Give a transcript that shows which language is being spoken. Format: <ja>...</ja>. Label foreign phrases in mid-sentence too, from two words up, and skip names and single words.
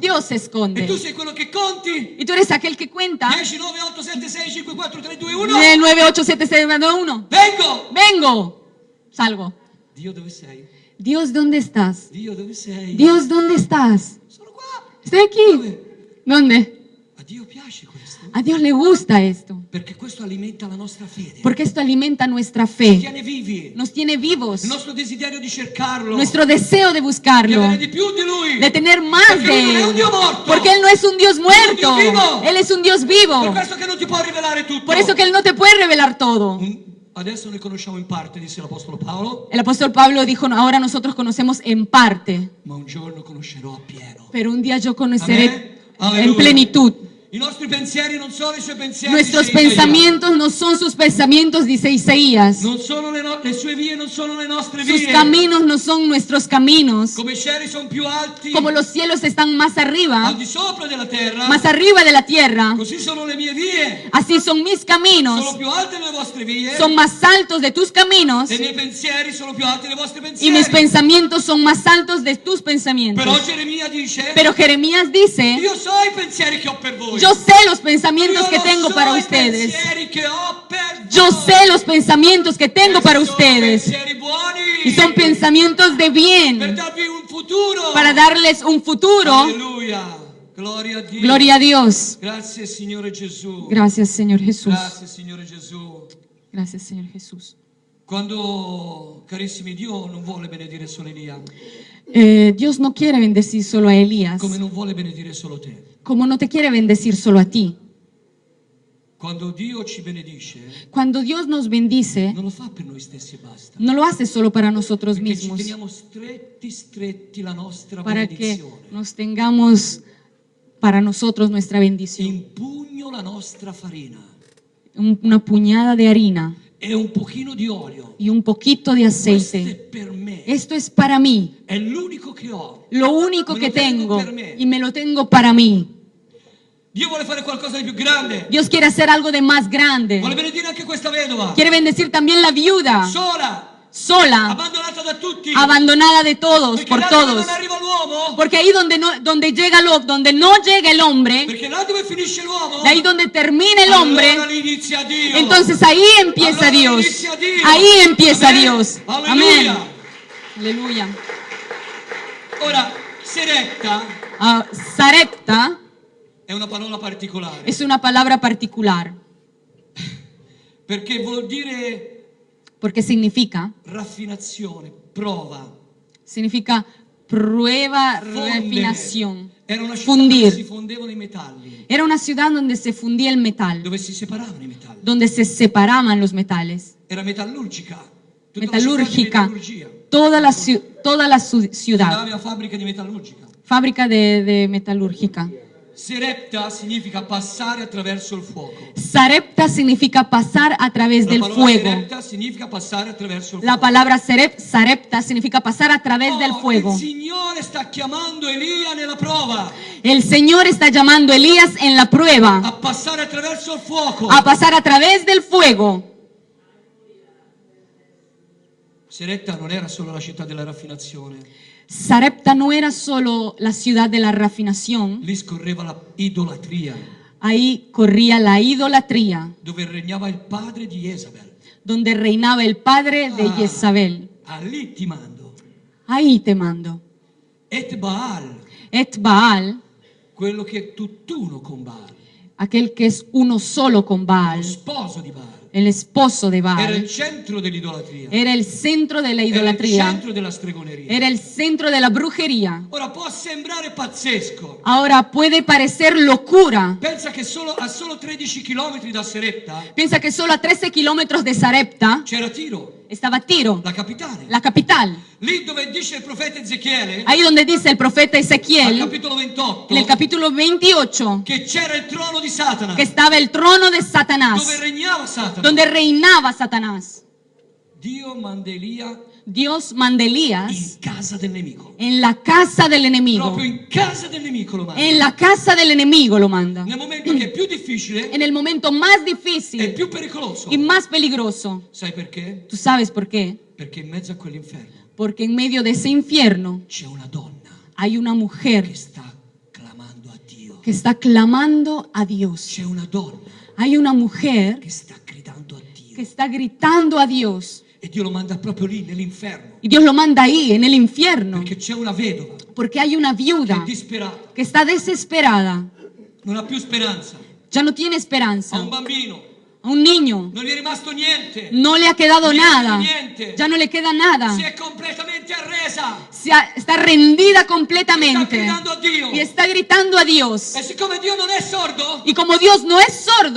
<es>Dios se E esconde.</es> <it>tu sei quello che conti.</it> <es>Y tú eres aquel que cuenta. 10, 9, 8, 7, 6, 5, 4, 3, 2, 1. 9, 8, 7, 6, 1. Vengo. Vengo. Salgo.</es> <it>Dio dove sei?</it> <es>Dios, ¿dónde estás?</es> <it>Dio dove sei?</it> <es>Dios, ¿dónde estás?</es> <it>Sono qua.</it> <es>Estoy aquí. ¿Dónde?</es> <it>A Dio piace questo.</it> <es>A Dios le gusta esto.</es> <it>Perché questo alimenta la nostra fede.</it> <es>Porque esto alimenta nuestra</es> <it>Ci</it> <es>fe.</es> <it>tiene vivi.</it> <es>Nos tiene vivos.</es> <it>Il nostro desiderio di cercarlo.</it> <es>Nuestro deseo de</es> <it>Di</it> <es>buscarlo.</es> <it>avere di più di Lui.</it> <es>De tener más</es> <it>Perché Lui non</it> <es>de</es> <it>è un</it> <es>Él.</es> <it>Dio morto.</it> <es>Porque Él no es un Dios muerto. Él es un Dios vivo. Él es un Dios</es> <it>Per</it> <es>vivo.</es> <it>questo che non ti può rivelare tutto.</it> <es>Por eso que Él no te puede revelar todo.</es> <it>Adesso ne conosciamo in parte, disse l'Apostolo Paolo,</it> <es>El apóstol Pablo dijo, ahora nosotros conocemos en parte,</es> <it>ma un giorno conoscerò appieno.</it> <es>pero un día yo conoceré en plenitud.</es> <it>I nostri pensieri non sono i suoi pensieri.</it> <es>Nuestros dice Isaías. pensamientos no son sus pensamientos, dice Isaías.</es> <it>Non sono le sue vie non sono le nostre</it> <es>Sus</es> <it>vie.</it> <es>caminos no son nuestros caminos.</es> <it>Come i cieli sono più alti</it> <es>Como los cielos están más al arriba,</es> <it>di sopra della terra,</it> <es>más arriba de la tierra,</es> <it>così sono le mie vie.</it> <es>así son mis caminos.</es> <it>Sono più alte le vostre vie.</it> <es>Son más altos de tus caminos</es> <it>E i miei pensieri sono più alti dei vostri</it> <es>y mis</es> <it>pensieri.</it> <es>pensamientos son más altos de tus pensamientos.</es> <it>Però Geremia dice:</it> <es>Pero Jeremías dice,</es> <it>io so i pensieri che ho per voi.</it> <es>yo sé los pensamientos que</es> <it>Io</it> <es>tengo</es> <it>so</it> <es>para</es> <it>i</it> <es>ustedes.</es> <it>pensieri che ho per</it> <es>Yo</es> <it>voi.</it> <es>sé los pensamientos que tengo para</es> <it>Sono</it> <es>ustedes.</es> <it>pensieri buoni.</it> <es>Y son pensamientos de</es> <it>per</it> <es>bien</es> <it>darvi un futuro.</it> <es>para darles un futuro.</es> <it>Alleluia. Gloria a Dio.</it> <es>Gloria a Dios.</es> <it>Grazie Signore Gesù.</it> <es>Gracias, Señor Jesús.</es> <it>Grazie Signore Gesù.</it> <es>Gracias, Señor Jesús.</es> <it>Quando, carissimi, Dio non vuole benedire solo Elia,</it> <es>Dios no quiere bendecir solo a Elías,</es> <it>come non vuole benedire solo te.</it> <es>como no te quiere bendecir solo a ti.</es> <it>Quando Dio ci benedice,</it> <es>Cuando Dios nos bendice,</es> <it>non lo fa per noi stessi e basta.</it> <es>no lo hace solo para nosotros</es> <it>Perché ci</it> <es>mismos,</es> <it>teniamo stretti la nostra</it> <es>para que</es> <it>benedizione.</it> <es>nos tengamos para nosotros nuestra bendición.</es> <it>In pugno la nostra farina</it> <es>Una puñada de harina</es> <it>e un pochino di olio.</it> <es>y un poquito de</es> <it>Questo è</it> <es>aceite.</es> <it>per me.</it> <es>Esto es para mí,</es> <it>È l'unico che ho.</it> <es>lo único</es> <it>Me</it> <es>que</es> <it>lo tengo</it> <es>tengo</es> <it>per me.</it> <es>y me lo tengo para mí.</es> <it>Dio vuole fare qualcosa di più grande.</it> <es>Dios quiere hacer algo de más grande.</es> <it>Vuole benedire anche questa vedova.</it> <es>Quiere bendecir también la viuda,</es> <it>Sola,</it> <es>sola,</es> <it>abbandonata da tutti.</it> <es>abandonada de todos,</es> <it>Perché</it> <es>por</es> <it>là dove</it> <es>todos.</es> <it>non arriva l'uomo,</it> <es>Porque ahí donde no llega el hombre,</es> <it>perché là dove finisce l'uomo,</it> <es>de ahí donde termina el hombre,</es> <it>allora lì inizia Dio.</it> <es>entonces ahí empieza</es> <it>Allora</it> <es>Dios.</es> <it>inizia Dio.</it> <es>Ahí empieza Amén. Dios.</es> <it>Alleluia.</it> <es>Amén. Aleluya.</es> <it>Ora, seretta</it> <es>Sarepta</es> <it>è una parola particolare,</it> <es>es una palabra particular</es> <it>perché vuol dire</it> <es>porque significa</es> <it>prova,</it> <es>prueba,</es> <it>fondere.</it> <es>refinación,</es> <it>Era una città dove si</it> <es>fundir.</es> <it>fondevano i metalli,</it> <es>Era una ciudad donde se fundía el metal,</es> <it>dove si separavano i metalli.</it> <es>donde se separaban los metales.</es> <it>Era metallurgica. Tutta</it> <es>Metalúrgica.</es> <it>La città di metallurgia.</it> <es>Toda la ciudad.</es> <it>Aveva fabbrica di metallurgica.</it> <es>Fábrica de metalúrgica.</es> <it>Serepta significa passare attraverso il fuoco.</it> <es>Sarepta significa pasar a través</es> <it>La</it> <es>del</es> <it>parola</it> <es>fuego.</es> <it>serepta significa passare attraverso il</it> <es>La</es> <it>fuoco.</it> <es>palabra sarepta significa pasar a través del fuego.</es> <it>Il Signore sta chiamando Elia nella prova</it> <es>El Señor está llamando a Elías en la prueba</es> <it>a passare attraverso il fuoco.</it> <es>a pasar a través del fuego.</es> <it>Serepta non era solo la città della raffinazione,</it> <es>Sarepta no era solo la ciudad de la refinación,</es> <it>lì scorreva la idolatria,</it> <es>ahí corría la idolatría,</es> <it>dove regnava il padre di Jezabel.</it> <es>donde reinaba el padre de Jezabel.</es> <it>Lì ti mando.</it> <es>Ahí te mando.</es> <it>Et Baal,</it> <es>Et Baal,</es> <it>quello che è tutt'uno con Baal,</it> <es>aquel que es uno solo con</es> <it>lo</it> <es>Baal,</es> <it>sposo di Baal.</it> <es>el esposo de</es> <it>Era</it> <es>Baal,</es> <it>il centro dell'idolatria,</it> <es>era el centro de la</es> <it>era il</it> <es>idolatría,</es> <it>centro della stregoneria.</it> <es>era el centro de la brujería.</es> <it>Ora può sembrare pazzesco.</it> <es>Ahora puede parecer locura.</es> <it>Pensa che a solo 13 km da Serepta</it> <es>Piensa que solo a 13 kilómetros de Sarepta</es> <it>c'era Tiro,</it> <es>estaba Tiro,</es> <it>la capitale.</it> <es>la capital.</es> <it>Lì dove dice il profeta Ezechiele,</it> <es>Ahí donde dice el profeta</es> <it>al</it> <es>Ezequiel,</es> <it>capitolo 28,</it> <es>en el capítulo 28,</es> <it>che c'era il trono di Satana,</it> <es>que estaba el trono de</es> <it>dove</it> <es>Satanás,</es> <it>regnava Satana.</it> <es>donde reinaba Satanás.</es> <it>Dio manda Elia</it> <es>Dios manda a Elías</es> <it>in casa del nemico.</it> <es>en la casa del enemigo.</es> <it>Proprio in casa del nemico lo manda.</it> <es>En la casa del enemigo lo manda.</es> <it>Nel momento che è più difficile</it> <es>En el momento más</es> <it>e</it> <es>difícil</es> <it>più pericoloso.</it> <es>y más peligroso.</es> <it>Sai perché?</it> <es>¿Tú sabes por qué?</es> <it>Perché in mezzo a quell'inferno</it> <es>Porque en medio de ese infierno</es> <it>c'è una donna</it> <es>hay una mujer</es> <it>che sta clamando a Dio.</it> <es>que está clamando a Dios.</es> <it>C'è una donna</it> <es>Hay una mujer</es> <it>che sta gridando a Dio.</it> <es>que está gritando a Dios.</es> <it>E Dio lo manda proprio lì, nell'inferno.</it> <es>Y Dios lo manda ahí, en el infierno.</es> <it>Perché c'è una vedova</it> <es>Porque hay una</es> <it>che è</it> <es>viuda</es> <it>disperata,</it> <es>que está desesperada.</es> <it>non ha più speranza.</it> <es>Ya no tiene</es> <it>Ha</it> <es>esperanza.</es> <it>un bambino,</it> <es>A un niño</es> <it>non gli è rimasto niente.</it> <es>no le ha quedado</es> <it>Niente,</it> <es>nada.</es> <it>niente.</it> <es>Ya no le queda nada.</es> <it>Si è completamente completamente arresa.</it> <es>está rendida</es> <it>Sta</it> <es>completamente</es> <it>gridando a Dio.</it> <es>y está gritando a Dios.</es> <it>E siccome Dio non è sordo,</it> <es>Y como Dios no es sordo,</es>